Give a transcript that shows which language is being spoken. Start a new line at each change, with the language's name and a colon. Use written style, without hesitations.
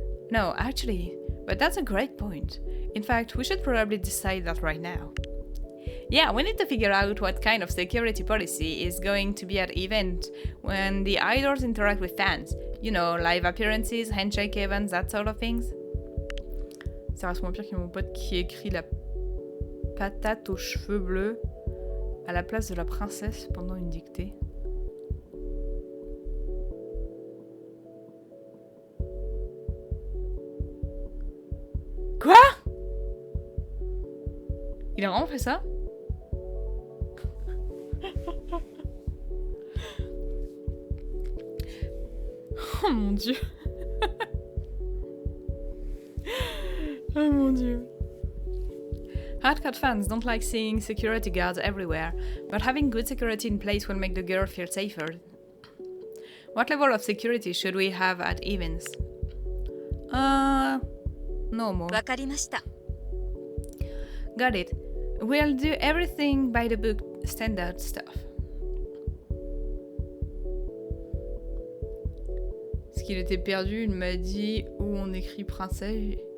English: No, actually, but that's a great point. In fact, we should probably decide that right now. Yeah, we need to figure out what kind of security policy is going to be at event when the idols interact with fans. You know, live appearances, handshake events, that sort of things.
French: Ça reste moins pire que mon pote qui écrit la patate aux cheveux bleus à la place de la princesse pendant une dictée. Quoi? Il a vraiment fait ça? Oh mon dieu. Oh mon dieu.
English: Hardcore fans don't like seeing security guards everywhere, but having good security in place will make the girl feel safer. What level of security should we have at events? Normal.
Japanese: わかりました。
English: Got it. We'll do everything by the book, standard stuff.
French: Parce qu'il était perdu, il m'a dit où on écrit princesse.